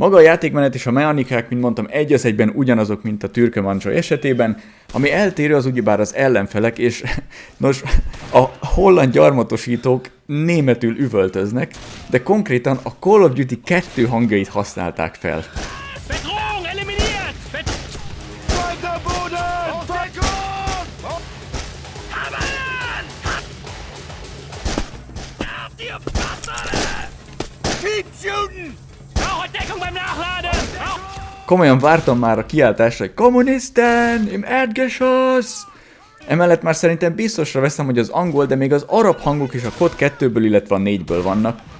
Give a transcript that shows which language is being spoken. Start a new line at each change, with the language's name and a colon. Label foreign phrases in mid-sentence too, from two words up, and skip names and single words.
Hungarian: Maga a játékmenet és a mechanikák, mint mondtam, egy az egyben ugyanazok, mint a Türkmencsaj esetében, ami eltérő az ugyebár az ellenfelek, és nos, a holland gyarmatosítók németül üvöltöznek, de konkrétan a Call of Duty 2 hangjait használták fel.
German: Bedrohung eliminiert! Weiter Boden! Deckung! Hammern! Auf die Fresse!
English: Keep shooting!
German: Brauche Deckung beim Nachladen!
Hungarian: Komolyan vártam már a kiáltásra, hogy
German: Kommunisten, im Erdgeschoss!
Hungarian: Emellett már szerintem biztosra veszem, hogy az angol, de még az arab hangok is a COD 2-ből, illetve a 4-ből vannak.